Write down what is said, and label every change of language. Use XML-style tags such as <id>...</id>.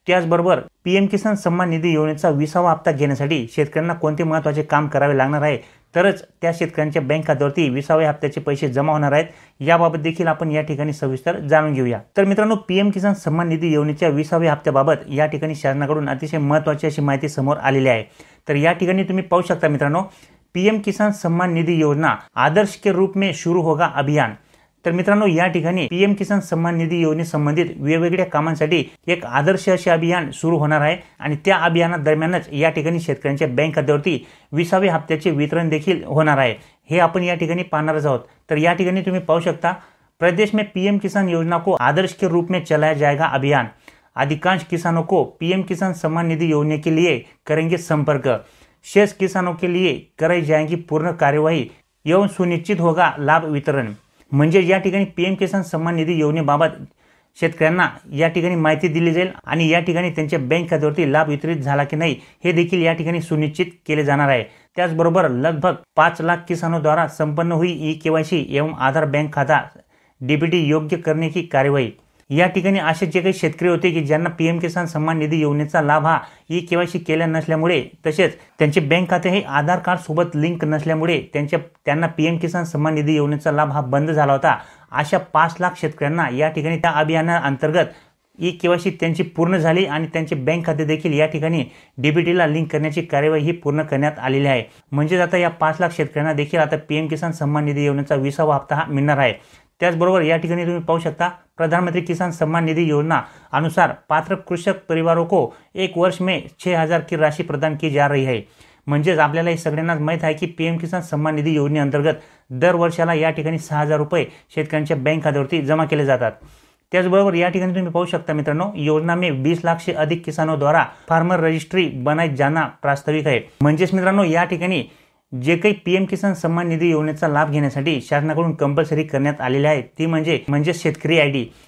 <mr>त्याचबरोबर पीएम किसान सन्मान निधी योजनेचा 20वा हप्ता घेण्यासाठी शेतकऱ्यांना कोणते महत्त्वाचे काम करावे लागणार आहे, तरच त्या शेतकऱ्यांच्या बँक खात्यावरती 20व्या हप्त्याचे पैसे जमा होणार आहेत याबाबत देखील आपण या ठिकाणी सविस्तर जाणून घेऊया। तर मित्रांनो, पीएम किसान सन्मान निधी योजनेच्या 20व्या हप्त्याबाबत या ठिकाणी शासनाकडून अतिशय महत्त्वाची अशी माहिती समोर आलेली आहे। तर या ठिकाणी तुम्ही पाहू शकता मित्रांनो, पीएम किसान सन्मान निधी योजना</mr> <hi>आदर्श के रूप में शुरू होगा अभियान।</hi> <mr>तर मित्रांनो, या ठिकाणी पीएम किसान सन्मान निधी योजनेसंबंधित वेगवेगळ्या कामांसाठी एक आदर्श असे अभियान सुरू होणार आहे आणि त्या अभियानादरम्यानच या ठिकाणी शेतकऱ्यांच्या बँक खात्यावरती 20व्या हप्त्याचे वितरण देखील होणार आहे। हे आपण या ठिकाणी पाहणारच आहोत। तर या ठिकाणी तुम्ही पाहू शकता,</mr> <hi>प्रदेश में पीएम किसान योजना को आदर्श के रूप में चलाया जाएगा अभियान। अधिकांश किसानों को पीएम किसान सन्मान निधि योजना के लिए करेंगे संपर्क। शेष किसानों के लिए कराई जाएगी पूर्ण कार्यवाही एवं सुनिश्चित होगा लाभ वितरण।</hi> <mr>म्हणजे या ठिकाणी पीएम किसान सन्मान निधी योजनेबाबत शेतकऱ्यांना या ठिकाणी माहिती दिली जाईल आणि या ठिकाणी त्यांच्या बँक खात्यावरती लाभ वितरित झाला की नाही हे देखील या ठिकाणी सुनिश्चित केले जाणार आहे।</mr> <hi>त्याचबरोबर लगभग 5 लाख किसानों द्वारा संपन्न हुई ई-केवायसी एवं आधार बैंक खाता डीबीटी योग्य करने की कार्यवाही।</hi> <mr>या ठिकाणी असे जे काही शेतकरी होते की ज्यांना पीएम किसान सन्मान निधी योजनेचा लाभ हा ई-केवायसी केल्या नसल्यामुळे तसेच त्यांचे बँक खाते हे आधार कार्ड सोबत लिंक नसल्यामुळे त्यांना पीएम किसान सन्मान निधी योजनेचा लाभ हा बंद झाला होता, अशा 5 लाख शेतकऱ्यांना या ठिकाणी त्या अभियानाअंतर्गत ई-केवायसी त्यांची पूर्ण झाली आणि त्यांचे बँक खाते देखील या ठिकाणी डीबीटीला लिंक करण्याची कार्यवाही ही पूर्ण करण्यात आलेली आहे। म्हणजे आता या 5 लाख शेतकऱ्यांना देखील आता पीएम किसान सन्मान निधी योजनेचा 20वा हप्ता हा मिळणार आहे। त्याचबरोबर या ठिकाणी तुम्ही पाहू शकता,</mr> <hi>प्रधानमंत्री किसान सम्मान निधि योजना अनुसार पात्र कृषक परिवारों को 1 वर्ष में 6000 की राशि प्रदान की जा रही है।</hi> <mr>म्हणजेच आपल्याला हे सगळ्यांनाच माहीत आहे की पीएम किसान सन्मान निधी योजनेअंतर्गत दर वर्षाला या ठिकाणी 6000 रुपये शेतकऱ्यांच्या बँक खात्यावरती जमा केले जातात। त्याचबरोबर या ठिकाणी तुम्ही पाहू शकता मित्रांनो,</mr> <hi>योजना में 20 लाख से अधिक किसानों द्वारा फार्मर रजिस्ट्री बनाई जाना</hi> <mr>प्रास्ताविक आहे। म्हणजेच मित्रांनो, या ठिकाणी जे काही पीएम किसान सन्मान निधी योजनेचा लाभ घेण्यासाठी शासनाकडून कंपल्सरी करण्यात आलेले आहे ती म्हणजे शेतकरी आयडी।</mr>